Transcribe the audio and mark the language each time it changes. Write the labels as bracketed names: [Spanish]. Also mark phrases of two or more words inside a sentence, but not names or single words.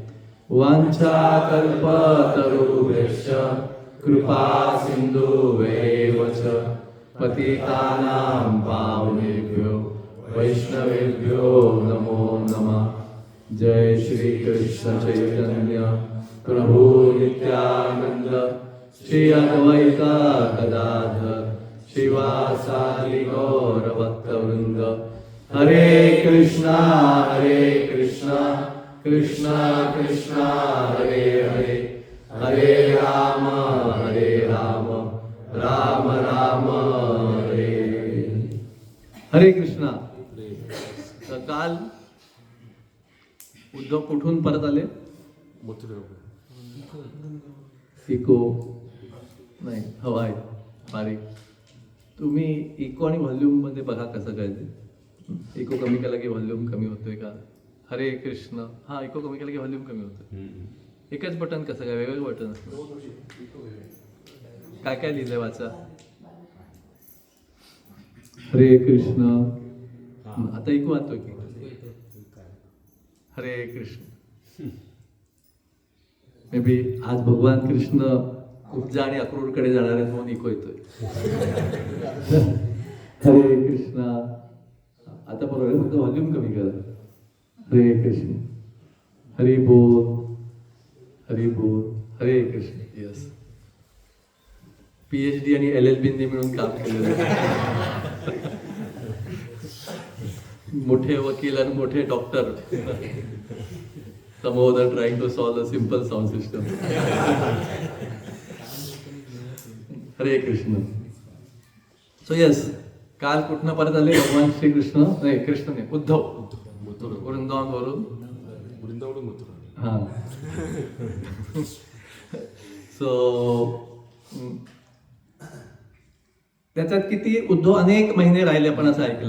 [Sanskrit] वाञ्छाकल्पतरुभ्यश्च कृपा सिन्धुभ्येव च पतितानां पावनेभ्यो वैष्णवेभ्यो नमो नमः। जय श्री कृष्ण चैतन्य प्रभु नित्यानंद श्री अद्वैत गदाधर श्रीवासादि गौर भक्तवृंद। हरे कृष्णा कृष्णा कृष्णा हरे हरे, हरे राम राम राम हरे हरे। [Marathi] हरे कृष्णा। काल उद्धव कुठून परत आले? इको नाही, हवा आहे बारीक. तुम्ही इको आणि व्हॉल्यूम मध्ये बघा कसं काय ते. इको कमी केला की व्हॉल्यूम कमी होतोय का? हरे कृष्ण. हा, इको कमी केला की व्हॉल्यूम कमी होतोय. एकच बटन कसं काय? वेगवेगळं बटन असतं. काय काय लिहिलंय वाचा. हरे कृष्ण. आता इको वाचतोय की? हरे कृष्ण. [English] may be [Marathi] आज भगवान कृष्ण उपजा आणि अक्रूरकडे जाणार आहेत म्हणून इको येतोय. हरे कृष्ण. आता बरोबर, फक्त व्हॉल्यूम कमी करा. हरे कृष्ण. हरी बोल, हरी बोल. हरे कृष्ण. यस. PhD आणि LLB मिळून काम केलेलं. मोठे वकील आणि मोठे डॉक्टर. [English] Some of them trying to solve a simple sound system. [Marathi] हरे कृष्ण. [English] so yes, [Marathi] काल कुठनं परत आले? भगवान श्रीकृष्ण नाही, कृष्ण नाही, उद्धव वृंदावनवरून. हा. सो त्याच्यात किती उद्धव अनेक महिने राहिले आपण असं ऐकलंय.